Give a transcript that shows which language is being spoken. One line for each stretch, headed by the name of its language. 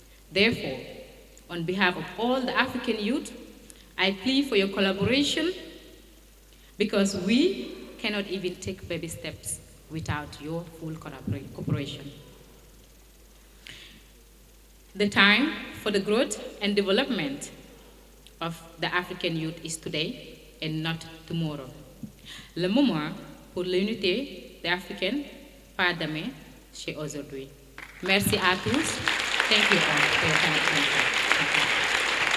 English: Therefore, on behalf of all the African youth, I plead for your collaboration, because we cannot even take baby steps without your full cooperation. The time for the growth and development of the African youth is today and not tomorrow.
French: Le moment pour l'unité des Africains, pas demain, c'est aujourd'hui. Merci à tous.
English: Thank you all for your kind attention.